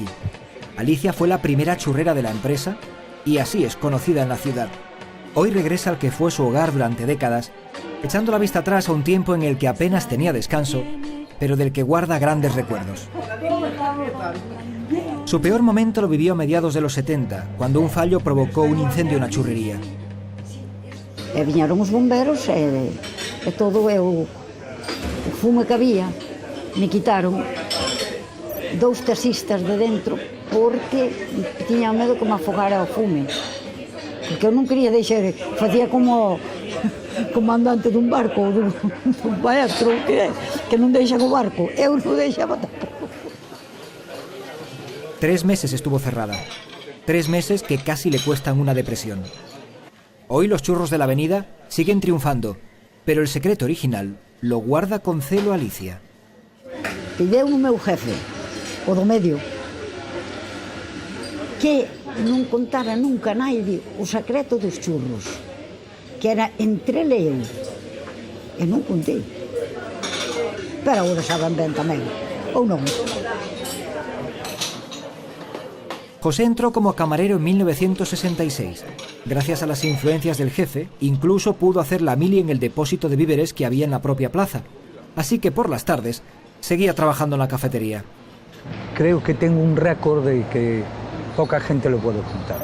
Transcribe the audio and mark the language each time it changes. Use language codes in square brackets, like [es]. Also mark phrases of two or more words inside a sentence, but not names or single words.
[es] Alicia fue la primera churrera de la empresa y así es conocida en la ciudad. Hoy regresa al que fue su hogar durante décadas, echando la vista atrás a un tiempo en el que apenas tenía descanso, pero del que guarda grandes recuerdos. Su peor momento lo vivió a mediados de los 70, cuando un fallo provocó un incendio en la churrería. [gl] Viñeron os bomberos e todo o fume que había. Me quitaron 2 taxistas de dentro porque tiña medo que me afogara o fume. Porque eu non quería deixar, facía como comandante dun barco, dun maestro que non deixan o barco. Eu non deixaba tampouco. [es] 3 meses estuvo cerrada. 3 meses que casi le cuestan una depresión. Hoy los churros de la avenida siguen triunfando, pero el secreto original lo guarda con celo Alicia. [gl] Pideu o meu jefe, o do medio, que non contara nunca a naide o secreto dos churros, que era entre ele e eu. E non contei. Pero agora saben ben tamén, ou non? [es] José entró como camarero en 1966. Gracias a las influencias del jefe, incluso pudo hacer la mili en el depósito de víveres que había en la propia plaza. Así que por las tardes seguía trabajando en la cafetería. Creo que tengo un récord de que poca gente lo puede contar.